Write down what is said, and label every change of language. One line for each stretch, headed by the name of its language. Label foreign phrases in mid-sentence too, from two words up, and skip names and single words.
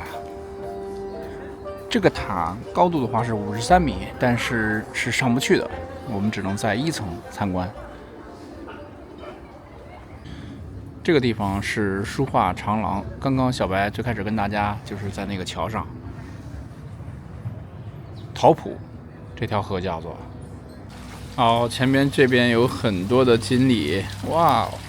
Chinese: 這個塔高度的話是53米，但是上不去的，我們只能在 1層參觀。這個地方是書畫長廊，剛剛小白最開始跟大家就是在那個橋上，桃浦這條河叫做。好，前面這邊有很多的錦鯉，哇！